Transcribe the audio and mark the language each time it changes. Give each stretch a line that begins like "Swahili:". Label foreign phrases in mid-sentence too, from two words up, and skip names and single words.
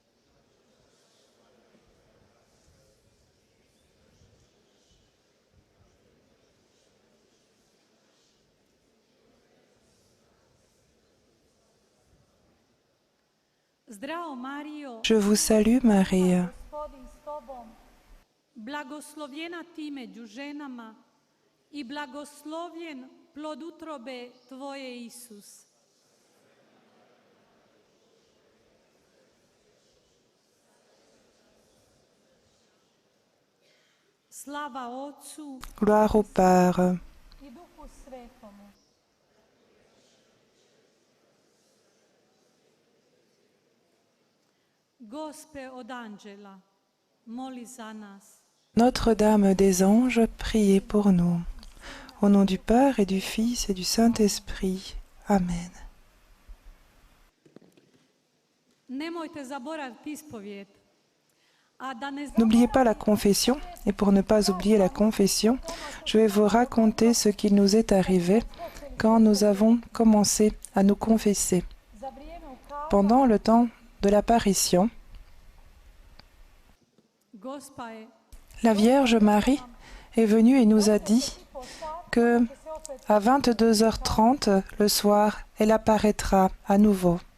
Croatian: Zdravo Marijo,
French: je vous salue Marie,
Croatian: Gospodin s tobom, blagoslovljena ti među ženama i blagoslovljen plod utrobe Tvoje, Isus. Slava Otcu
French: gloire au Père,
Croatian: i Duhu Svetomu. Gospe od anđela, moli za nas.
French: Notre-Dame des Anges, priez pour nous. Au nom du Père et du Fils et du Saint-Esprit. Amen.
Croatian: Nemojte zaboraviti ispovijed.
French: N'oubliez pas la confession, et pour ne pas oublier la confession, je vais vous raconter ce qui nous est arrivé quand nous avons commencé à nous confesser. Pendant le temps de l'apparition, la Vierge Marie est venue et nous a dit que à 22h30 le soir, elle apparaîtra à nouveau.